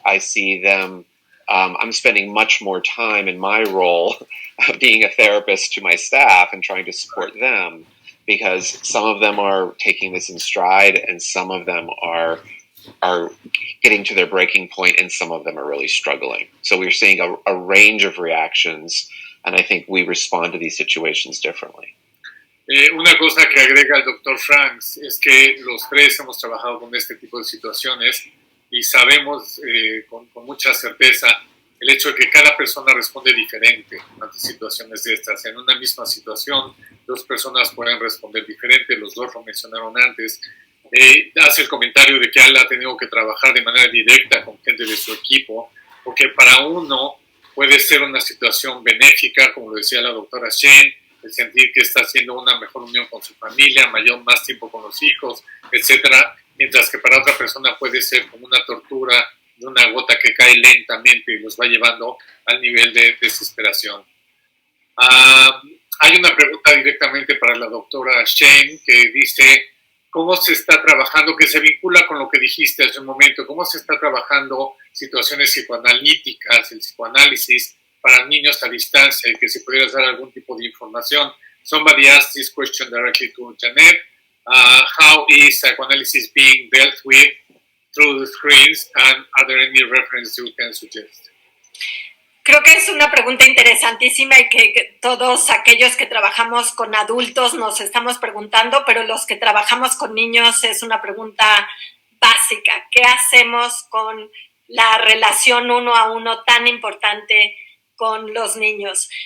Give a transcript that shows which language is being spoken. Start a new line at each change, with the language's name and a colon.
English: I see them. I'm spending much more time in my role being a therapist to my staff and trying to support them, because some of them are taking this in stride and some of them are getting to their breaking point and some of them are really struggling. So we're seeing a range of reactions, and I think we respond to these situations differently.
Spanish: Una cosa que agrega el Dr. Franks es que los tres hemos trabajado con este tipo de situaciones y sabemos con mucha certeza el hecho de que cada persona responde diferente ante situaciones de estas. En una misma situación, dos personas pueden responder diferente, los dos lo mencionaron antes. Hace el comentario de que él ha tenido que trabajar de manera directa con gente de su equipo, porque para uno puede ser una situación benéfica, como lo decía la doctora Shane, el sentir que está haciendo una mejor unión con su familia, más tiempo con los hijos, etcétera, mientras que para otra persona puede ser como una tortura de una gota que cae lentamente y los va llevando al nivel de desesperación. Hay una pregunta directamente para la doctora Shane que dice, ¿cómo se está trabajando, que se vincula con lo que dijiste hace un momento, cómo se está trabajando situaciones psicoanalíticas, el psicoanálisis para niños a distancia, y que si pudieras dar algún tipo de información?
English: Somebody asked this question directly to Jeanette. How is psychoanalysis being dealt with through the screens, and are there any references you can suggest?
Spanish: Creo que es una pregunta interesantísima y que todos aquellos que trabajamos con adultos nos estamos preguntando, pero los que trabajamos con niños es una pregunta básica. ¿Qué hacemos con la relación uno a uno tan importante con los niños?